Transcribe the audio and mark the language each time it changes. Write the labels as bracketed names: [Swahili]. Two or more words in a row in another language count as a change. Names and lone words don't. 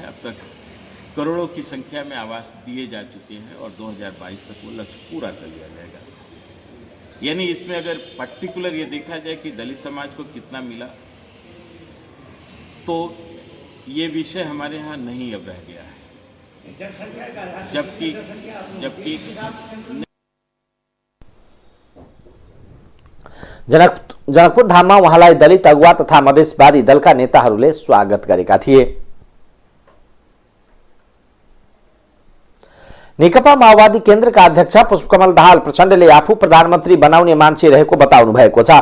[Hindi] अब तक करोड़ों की संख्या में आवास दिए जा चुके हैं और 2022 तक वो लक्ष्य पूरा कर लिया जाएगा। यानी इसमें अगर पर्टिकुलर ये देखा जाए कि दलित समाज को कितना मिला तो ये विषय हमारे यहाँ नहीं अब रह गया है, जबकि [Nepali] जनकपुर धाममा उहाँलाई दलित अगुवा तथा मधेसवादी दलका नेताहरूले स्वागत गरेका थिए। नेकपा माओवादी केन्द्रका अध्यक्ष पुष्पकमल दाहाल प्रचण्डले आफू प्रधानमन्त्री बनाउने मान्छे रहेको बताउनु भएको छ।